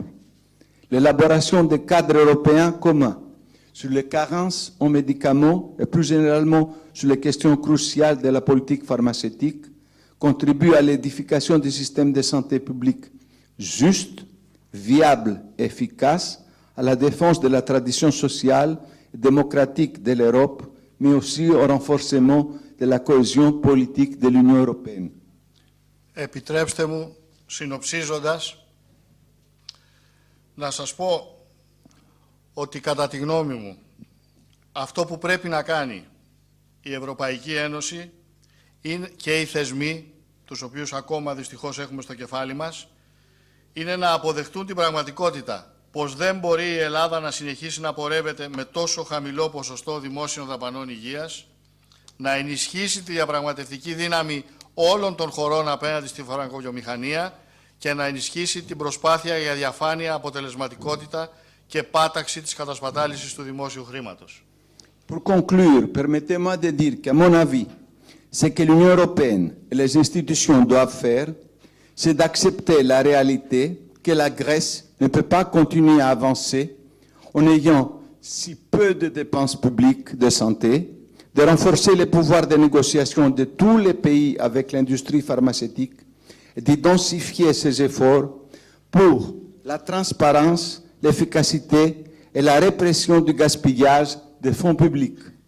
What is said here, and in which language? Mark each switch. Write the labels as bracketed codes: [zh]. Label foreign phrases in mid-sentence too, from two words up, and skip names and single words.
[fr] L'élaboration des cadres européens communs sur les carences en médicaments et plus généralement sur les questions cruciales de la politique pharmaceutique contribue à l'édification du système de santé publique juste, viable et efficace, à la défense de la tradition sociale et démocratique de l'Europe, mais aussi au renforcement de la cohésion politique de l'Union européenne. [el] Επιτρέψτε μου, συνοψίζοντας, να σας πω ότι κατά τη γνώμη μου αυτό που πρέπει να κάνει η Ευρωπαϊκή Ένωση και οι θεσμοί, τους οποίους ακόμα δυστυχώς έχουμε στο κεφάλι μας, είναι να αποδεχτούν την πραγματικότητα πως δεν μπορεί η Ελλάδα να συνεχίσει να πορεύεται με τόσο χαμηλό ποσοστό δημόσιων δαπανών υγείας, να ενισχύσει τη διαπραγματευτική δύναμη όλων των χωρών απέναντι στη φαρμακοβιομηχανία και να ενισχύσει την προσπάθεια για διαφάνεια, αποτελεσματικότητα και πάταξη της κατασπατάλησης του δημόσιου χρήματος. [fr] Pour conclure, permettez-moi de dire qu'à mon avis, ce que l'Union européenne et les institutions doivent faire, c'est d'accepter la réalité que la Grèce ne peut pas continuer à avancer en ayant si peu de dépenses publiques de santé, de renforcer les pouvoirs de négociation de tous les pays avec l'industrie pharmaceutique et d'intensifier ses efforts pour la transparence, l'efficacité et la répression du gaspillage des fonds publics.